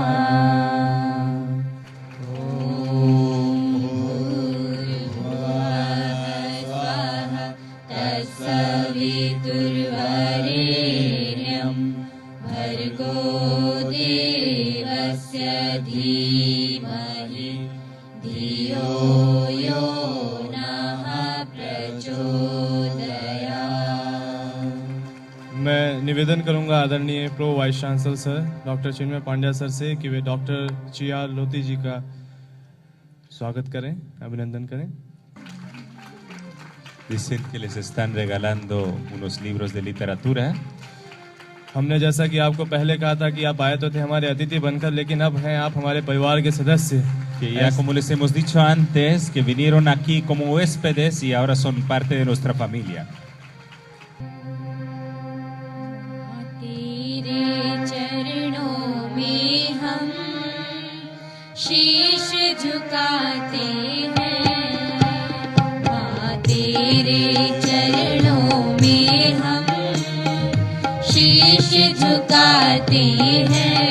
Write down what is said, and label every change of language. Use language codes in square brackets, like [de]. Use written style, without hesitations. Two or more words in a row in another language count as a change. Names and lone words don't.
[sa] तत्सवितुर्वरेण्यं भर्गो देवस्य धीमहि धियो यो नः प्रचोदयात्। [hi] मैं निवेदन करूंगा आदरणीय प्रो वाइस चांसलर सर डॉक्टर चिन्मय पांड्या सर से कि वे डॉक्टर चिया लोती जी का स्वागत करें, अभिनंदन करें। [es] Dicen que les están regalando unos libros de literatura. [hi] हमने जैसा कि आपको पहले कहा था कि आप आए तो थे हमारे अतिथि बनकर, लेकिन अब हैं आप हमारे परिवार के सदस्य। [es] Que ya como les hemos dicho antes, que vinieron aquí como huéspedes y ahora son parte de nuestra familia. [hi] तेरे चरणों में हम शीश झुकाते हैं, माँ तेरे चरणों में हम शीश झुकाते हैं।